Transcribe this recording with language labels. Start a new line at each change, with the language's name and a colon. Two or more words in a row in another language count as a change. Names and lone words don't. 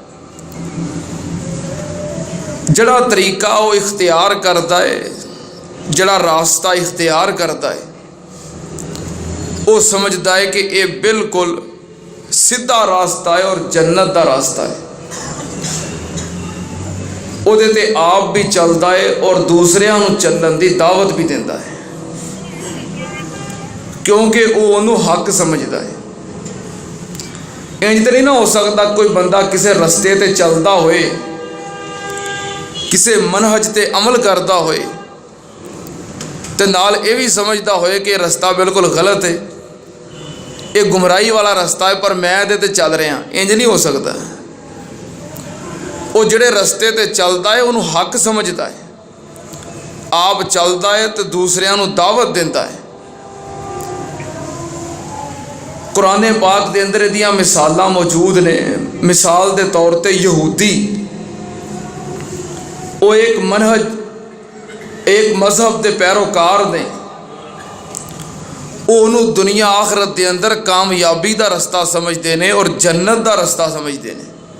Urdu: جڑا طریقہ وہ اختیار کرتا ہے جڑا راستہ اختیار کرتا ہے وہ سمجھتا ہے کہ یہ بالکل سیدھا راستہ ہے اور
Punjabi: جنت دا راستہ
Urdu: ہے، وہ تے آپ بھی چلتا ہے اور
Punjabi: دوسریاں نو چلن دی دعوت
Urdu: بھی دیتا ہے، کیونکہ وہ انہوں حق سمجھتا ہے۔
Punjabi: انج تے نہیں نہ ہو سکتا کوئی بندہ کسے رستے تے چلتا ہوئے، کسے منہج تے عمل کرتا ہوئے تے نال یہ بھی سمجھتا ہوئے
Urdu: کہ رستہ بالکل غلط ہے، یہ گمراہی والا رستہ ہے،
Punjabi: پر میں دے تے چل رہا ہوں، انج نہیں ہو سکتا۔ وہ جڑے رستے تے چلتا ہے انہوں حق سمجھتا ہے، آپ چلتا ہے تو دوسریاں نو دعوت دیتا ہے۔ قرآن پاک دے اندر دیاں مثالاں موجود نے۔ مثال دے طور تے یہودی وہ ایک منہج، ایک مذہب دے پیروکار نے، وہ انہوں دنیا آخرت دے اندر کامیابی دا رستہ سمجھتے ہیں اور جنت دا رستہ سمجھتے ہیں۔